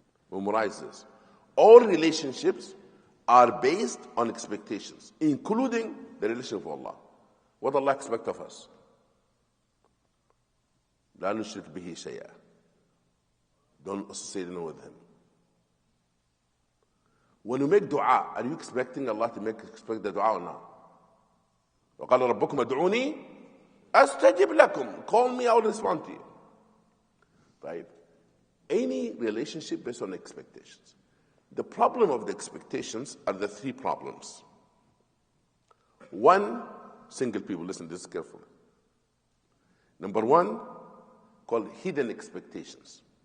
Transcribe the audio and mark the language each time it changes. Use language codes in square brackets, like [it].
[en] Memorize this. All relationships are based on expectations, including the relationship with Allah. What Allah expects of us? [ar] لا نشرك به شيئا. [en] Don't associate with Him. When you make dua, are you expecting Allah to expect the dua or not? [ar] وقال ربكم ادعوني أستجب لكم. [en] Call me, I will respond to you. Right? Any relationship based on expectations. The problem of the expectations are the 3 problems. 1, single people, listen to this carefully. Number 1, called hidden expectations.